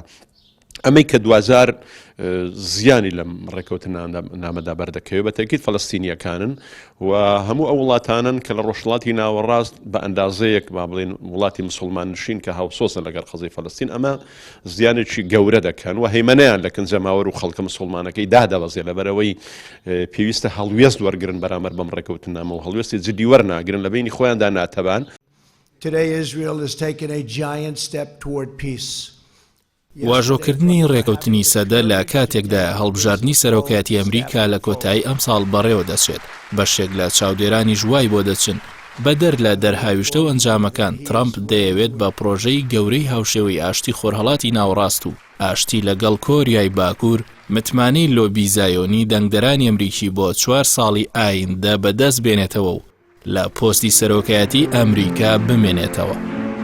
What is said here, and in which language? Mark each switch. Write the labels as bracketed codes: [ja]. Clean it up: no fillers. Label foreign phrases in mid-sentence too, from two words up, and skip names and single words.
[ckb] ئەمەی کە 2000 زیانی لەم ڕێکەوتنامەدا بەردەکەوێت بە تەکید فەڵەستینیەکانن و هەموو ئەو وڵاتانن کە لە ڕۆژهەڵاتی ناوەڕاست بە ئەندازەیەک با بڵێن وڵاتی مسلمان نشین کە هاوسۆسن لەگەڵ قەزای فەڵەستین، ئەمە زیانێکی گەورە دەکەن و هەیمەنەیان لە کنجەماوەر و خەڵکە مسلمانەکەی دادەوەزێ لەبەرەوەی پێویستە هەڵوێست وەرگرن بەرامبەر بەم ڕێکەوتنامە و هەڵوێستی جدی وەرناگرن لە بینی خۆیاندا ناتەبان. [en] Today Israel has taken a giant step toward peace. [ckb] واژۆکردنی ڕێکەوتنی سەدە لە کاتێکدا هەڵبژاردننی سەرۆکایەتی ئەمریکا لە کۆتایی ئەم ساڵ بەڕێوە دەچێت، بەشێک لە چاودێرانی ژوای بۆ دەچن. بەدەر لە دەرهاویشتە و ئەنجامەکان ترامپ دەیەوێت بە پرۆژەی گەورەی هاوشێوەی ئاشتی خۆرهەڵاتی ناوەڕاست و ئاشتی لەگەڵ کۆریای باکوور متمانەی لۆبی زایۆنی دەنگدەرانی ئەمریکی بۆ 4 ساڵی ئایندە بەدەست بێنێتەوە و لە پۆستی سەرۆکایەتی ئەمریکا بمێنێتەوە.